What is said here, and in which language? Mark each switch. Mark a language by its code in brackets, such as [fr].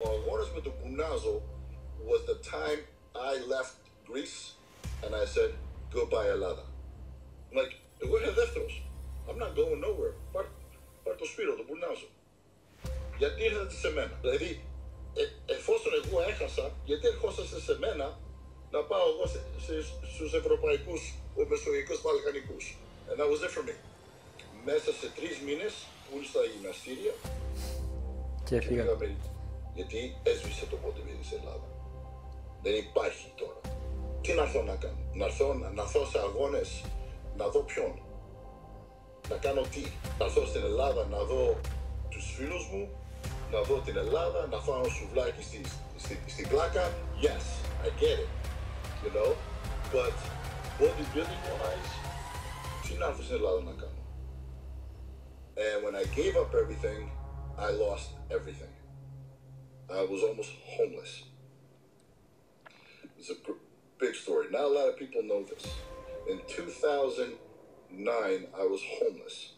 [el] φορές με το [en] bournazo was the time I left Greece and I said goodbye Ελλάδα. [el] Like, εγώ είμαι δεύτερος. [en] I'm not going nowhere. [el] Πάρ' το σπίρο, το bournazo. Γιατί ήρθατε σε μένα. Δηλαδή, εφόσον εγώ έχασα, γιατί ερχόσαστε σε μένα να πάω εγώ στους ευρωπαϊκούς, μεσογειακούς, βαλκανικούς. [en] And that was it for me. [el] Μέσα σε 3 μήνες πουλ στα γυμναστήρια και φύγαμε. Γιατί έσβησε το bodybuilding στην Ελλάδα. Δεν υπάρχει τώρα. Τι να έρθω να κάνω. Να έρθω σε αγώνες, να δω ποιον. Να κάνω τι. Να έρθω στην Ελλάδα να δω τους φίλους μου, να δω την Ελλάδα, να φάω σουβλάκι στην πλάκα. [en] Yes, I get it. You know, but bodybuilding wise, [el] τι να έρθω στην Ελλάδα να κάνω. [en] And when I gave up everything, I lost everything. I was almost homeless. It's a big story. Not a lot of people know this. In 2009, I was homeless.